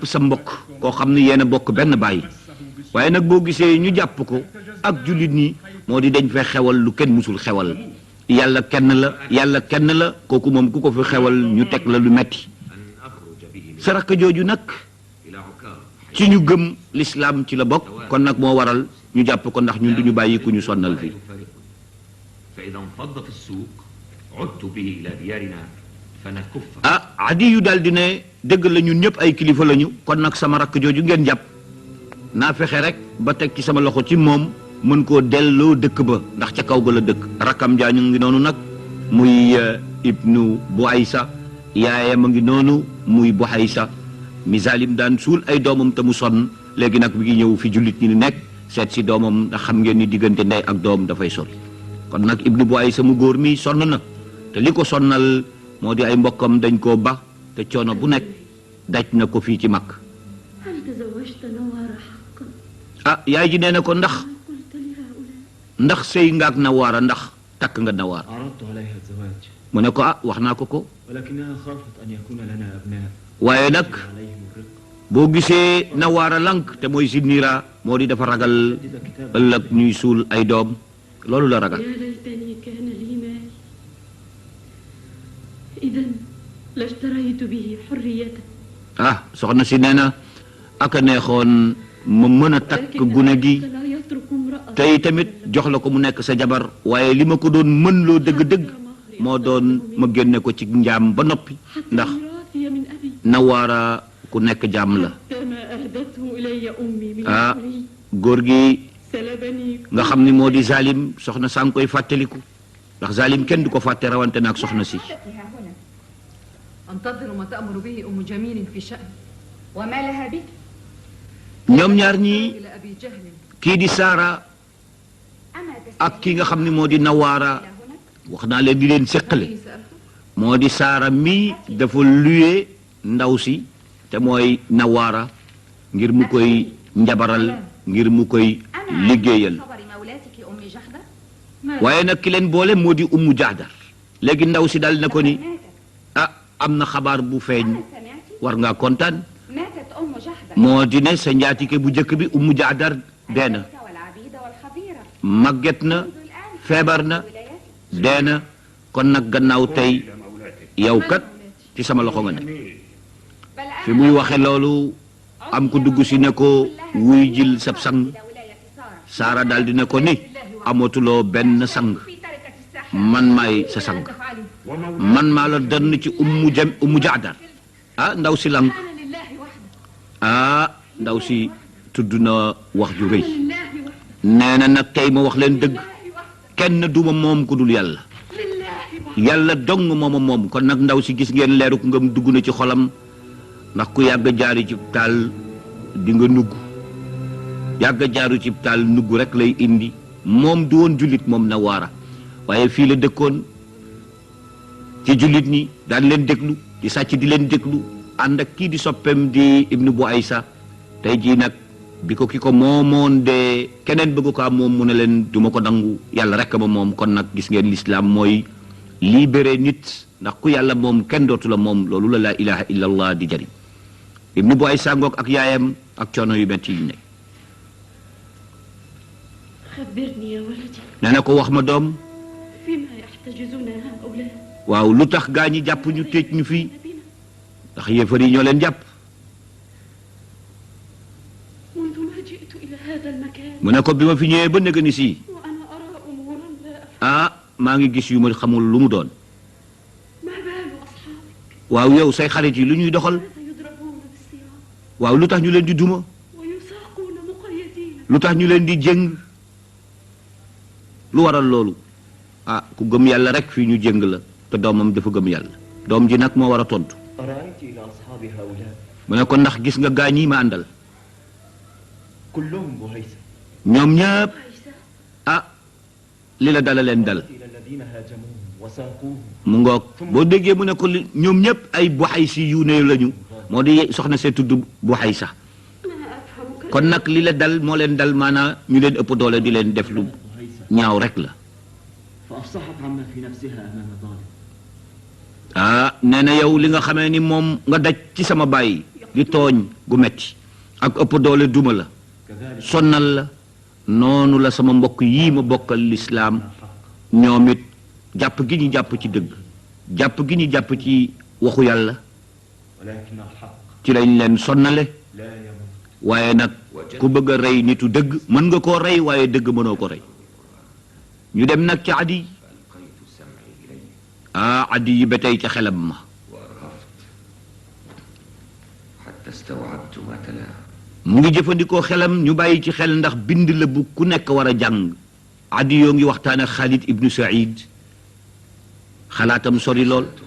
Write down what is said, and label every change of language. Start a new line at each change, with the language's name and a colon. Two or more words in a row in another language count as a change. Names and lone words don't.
Wolof: sa mbokk koo xam ne yéen a bokk benn bàyyi waaye nag boo gisee ñu jàpp ko ak jullit ñi moo di dañ fay xewal lu kenn musul xewal yàlla kenn la kooku moom ku ko fi xewal ñu teg la lu metti sa rakk jooju nag ci ñu gëm lislaam ci la bokk kon nag moo waral ñu jàpp ko ndax ñun duñu bàyyi ku ñu sonnal fii
Arabic: فإذا انفض في السوق عدت به إلى ديارنا فنكف
Wolof: Adi yu daal di ne dëgg la ñun ñëpp ay kilifa lañu kon nag sama rakk jooju ngeen jàpp naa fexe rek ba teg ci sama loxo ci moom mën koo delloo dëkk ba ndax ca kaw ga la dëkk rakkam jaa ñu ngi noonu nag muy ibnu Buaysa yaayam a ngi noonu muy Buaysa mi zalim daan suul ay doomam te mu sonn léegi nag mi ngi ñëw fi jullit ñi nekk seet si doomam ndax xam ngeen ni diggante ndey ak doom dafay sori kon nag ibnu Buaysa mu góor mi sonn na te li ko sonnal moo di ay mbokkam dañ koo ba te coono bu nekk daj na ko fii ci mag
Arabic: هل تزوجت نوار حقا؟
Wolof: yaay ji nee na ko ndax
Arabic: قلت لهؤلاء
Wolof: ndax sëy ngaak Nawaara ndax takk nga Nawaar
Arabic: عرضت عليها الزواج
Wolof: mu ne ko wax naa ko
Arabic: ولكنها خافت أن يكون لنا أبناء
Wolof: waaye nag
Arabic: عليهم الرق
Wolof: boo gisee Nawaara lank te mooy Zinnira moo di dafa ragal ëllëg ñuy suul ay doom loolu la ragal
Arabic: يا ليتني كان لي مال إذا لاشتريت به حريتك
Wolof: soxna si nee na aka neexoon ma mën a takk gune gi
Arabic: لا يترك امرأة
Wolof: tey tamit jox la ko mu nekk sa jabar waaye li ma ko doon mën loo dëgg-dëgg moo doon ma génne ko ci njaam ba noppi
Arabic: حتى
Wolof: ndax
Arabic: ميراثي من أبي
Wolof: Nawaara ku nekk jaam la
Arabic: حتى ما أهدته إلي أمي من ah الحري
Wolof: góor gi
Arabic: سلبني
Wolof: nga xam ni moo di zalim soxna saa ngi koy fàttaliku ndax zalim kenn du ko fàtte rawante naag soxna si
Arabic: ها هنا أنتظر ما تأمر به أم جميل في شأن وما لها به
Wolof: ñoom ñaar ñii
Arabic: إلى أبي جهل
Wolof: kii di Saara
Arabic: أما
Wolof: ak ki nga xam ne moo di Nawaara wax naa leen di leen séqale
Arabic: إني سألته
Wolof: moo di Saara mii dafa luye ndaw si te mooy Nawaara ngir mu koy njabaral ngir mu koy liggéeyal
Arabic: خبر مولاتك أم جحدة
Wolof: waaye nag ki leen boole moo di Ummu Jahdar léegi ndaw si dal na ko ni
Arabic: ماتت
Wolof: ah am na xabaar bu feeñ
Arabic: أما سمعت
Wolof: war ngaa kontaan
Arabic: ماتت أم جحدة
Wolof: moo di ne sa njaatige bu njëkk bi Ummu Jahdar dee na
Arabic: الملك والعبيد والخبيرة
Wolof: màgget na
Arabic: منذ الآن
Wolof: feebar na
Arabic: ولايتك
Wolof: dee na kon nag gannaaw tey
Arabic: إلى مولاتك
Wolof: yow kat ci sama loxo nga ne
Arabic: بل أنا
Wolof: fi muy waxe loolu am ko dugg si ne ko wuy jil sab sang
Arabic: إلى ولاية سارة
Wolof: Saara daal di ne ko ni amatuloo benn sang
Arabic: في تركة الساحة
Wolof: man maay sa sang man maa la donn ci Ummu Jahdar ah ndaw si lang
Arabic: كان لله وحده
Wolof: ah ndaw si tudd na wax ju rëy
Arabic: لله وحده
Wolof: nee na nag tey ma wax leen dëgg
Arabic: لله وحده
Wolof: kenn duma moom ku dul yàlla
Arabic: لله وحده
Wolof: yàlla dong mooma moom kon nag ndaw si gis ngeen leeruk ngëm dugg na ci xolam ndax ku yàgg jaari ci taal di nga nugg yàgg jaaru ci taal nugg rek lay indi moom du woon jullit moom Nawaara waaye fii la dëkkoon ci jullit ñi daan leen déglu di sàcc di leen déglu ànd ak kii di soppem di Ibnu Bu Aysa tey jii nag bi ko ki ko moomoon de keneen bëgg ko am moom mu ne leen duma ko nangu yàlla rek ma moom kon nag gis ngeen lislaam mooy libéré nit ndax ku yàlla moom kenn dootu la moom loolu la
Arabic: لا إله إلا الله
Wolof: di jëriñ Ibnu Bu Aysa ngoog ak yaayam ak coono yu metti yi ne
Arabic: خبرني يا ولدي
Wolof: nee na ko wax ma doom
Arabic: فيما يحتجزون هؤلاء
Wolof: waaw lu tax gaa ñi jàpp ñu tëj ñu fii
Arabic: بنا
Wolof: ndax yéefar yi ñoo leen jàpp
Arabic: منذ ما جئت إلى هذا المكان
Wolof: mu ne ko bi ma fi ñëwee ba nëgë ni sii
Arabic: وأنا أرى أمورا لا أفهم
Wolof: ah maa ngi gis yu ma xamul lu mu doon
Arabic: ما بال أصحابك
Wolof: waaw yow say xarit yi lu ñuy doxal
Arabic: ماذا يضربون بالسياط
Wolof: waaw lu tax ñu leen di duma
Arabic: ويساقون مقيدين
Wolof: lu tax ñu leen di jëng lu waral loolu ah ku gëm yàlla rek fii ñu jëng la te doomam dafa gëm yàlla doom ji nag moo war a tontu
Arabic: أرأيت إلى أصحاب هؤلاء
Wolof: mu ne ko ndax gis nga gaa ñi ma àndal
Arabic: كلهم بهيسة
Wolof: ñoom ñëpp
Arabic: عيسى
Wolof: ah li la dala leen dal
Arabic: إلى الذين هاجموهم وساقوهم
Wolof: mu ngoog boo déggee mu ne ko ñoom ñëpp ay buxaysi yu ne lañu moo di soxna see tudd buxaysa
Arabic: ما أفهم
Wolof: kon nag li la dal moo leen dal maanaa ñu leen ëpp doole di leen def lu
Arabic: بهيسة
Wolof: ñaaw rek la
Arabic: فأفصحت عما في نفسها أمام ظالم
Wolof: ah nee na yow li nga xamee ni moom nga daj ci sama baay di tooñ gu metti ak ëpp doole duma la
Arabic: كذلك
Wolof: sonnal la noonu la sama mbokk yii ma bokkal lislaam ñoom it jàpp gi ñu jàpp ci dëgg jàpp gi ñu jàpp ci waxu yàlla
Arabic: ولكن الحق
Wolof: ci lañ leen sonnale
Arabic: لا يموت
Wolof: waaye nag ku bëgg a rey nitu dëgg mën nga koo rey waaye dëgg mënoo ko rey ñu dem nag ci Adi
Arabic: فألقيت سمعي إليه
Wolof: ah Adi yi ba tey ca xelam ma
Arabic: وأرهفت حتى استوعبت ما تلاه
Wolof: mu ngi jëfandikoo xelam ñu bàyyi ci xel ndax bind la bu ku nekk war a jàng Adi yoo ngi waxtaan ak Khalid ibnu Saïd xalaatam sori lool